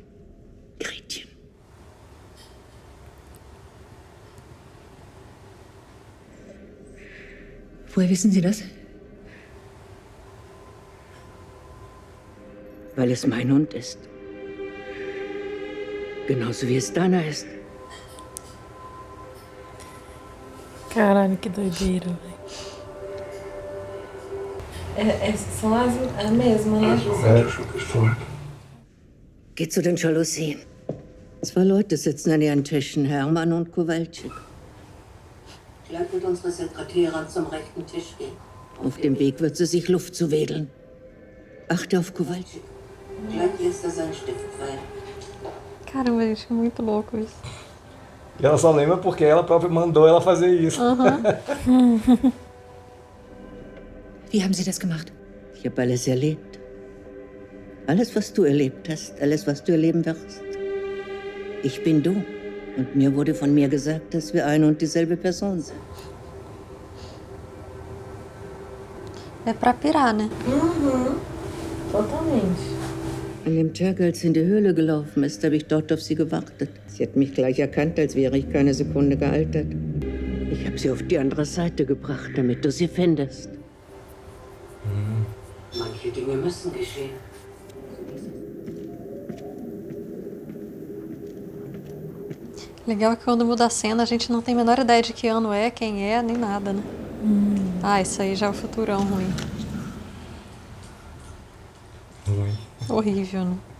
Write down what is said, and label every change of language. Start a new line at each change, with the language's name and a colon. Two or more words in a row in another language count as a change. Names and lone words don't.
German: Gretchen. Woher wissen Sie das? Weil es mein Hund ist. Genauso wie es deiner ist.
Portuguese: Caralho, que doideira, velho. São a mesma, né?
German: Geht zu den Jalousien. 2 Leute sitzen an ihren Tischen, Hermann und Kowalczyk. Gleich wird unsere Sekretärin zum rechten Tisch gehen. Auf dem Weg wird sie sich Luft zuwedeln. Achte auf Kowalczyk. Gleich lässt er seinen Stift fallen.
Portuguese: Caramba, gente, é muito louco isso. E ela só lembra porque ela própria mandou ela fazer isso.
German: Wie haben Sie das gemacht? Ich habe alles erlebt. Alles, was du erlebt hast, alles, was du erleben wirst. Ich bin du. Und mir wurde von mir gesagt, dass wir eine und dieselbe Person sind.
Portuguese: É pra pirar, né? Totalmente.
German: An dem Tag, als sie in die Höhle gelaufen ist, habe ich dort auf sie gewartet. Sie hat mich gleich erkannt, als wäre ich keine Sekunde gealtert. Ich habe sie auf die andere Seite gebracht, damit du sie findest. Manche Dinge müssen geschehen.
Portuguese: Legal que quando muda a cena a gente não tem a menor ideia de que ano é, quem é, nem nada, né? Ah, isso aí já é o futurão ruim. Horrível, né?